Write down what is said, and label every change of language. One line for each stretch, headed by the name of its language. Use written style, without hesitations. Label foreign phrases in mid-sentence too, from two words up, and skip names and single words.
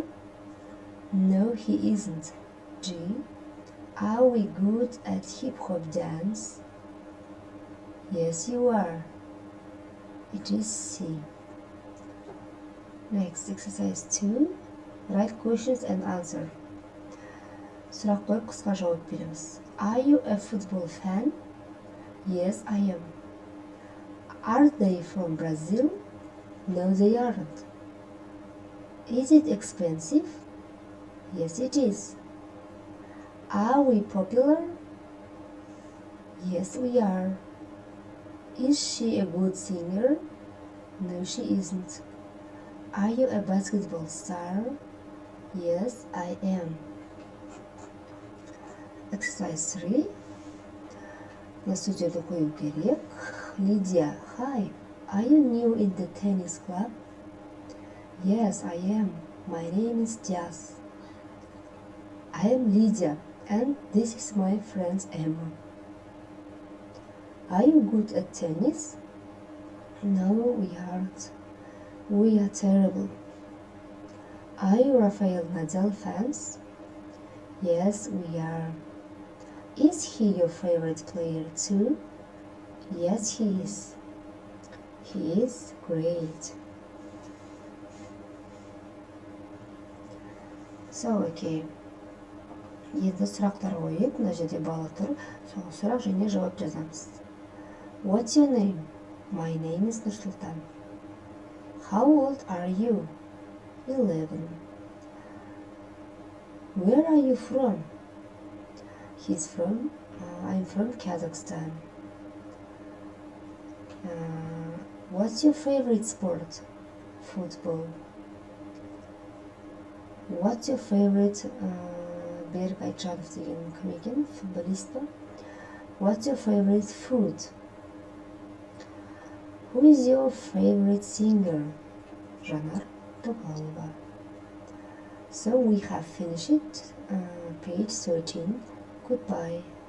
English: No, he isn't. G. Are we good at hip-hop dance? Yes, you are. It is C. Next, exercise 2. Write questions and answer.
Kazakh: Сұрақ қойып қысқа жауап береміз.
English: Are you a football fan? Yes, I am. Are they from Brazil? No, they aren't. Is it expensive? Yes, it is. Are we popular? Yes, we are. Is she a good singer? No, she isn't. Are you a basketball star? Yes, I am. Exercise 3.
Russian: На судьбу
Kazakh: қою керек.
English: Lydia, hi. Are you new in the tennis club? Yes, I am. My name is Jazz. I am Lydia, and this is my friend Emma. Are you good at tennis? No, we aren't. We are terrible. Are you Rafael Nadal fans? Yes, we are. Is he your favorite player too? Yes, he is. He is great. So, okay.
Kazakh: Енді сұрақтар қойып, мына жерде балы тұр. Сол сұрақ және жауап жазамыз.
English: What's your name? My name is Nursultan. How old are you? 11. Where are you from? I'm from Kazakhstan. What's your favorite sport? Football. What's your favorite
Kazakh: Берік Айтжанов деген кім екен? Футболист па?
English: What's your favorite food? Who is your favorite singer? Жанар Тоқалова. So we have finished page 13. Goodbye.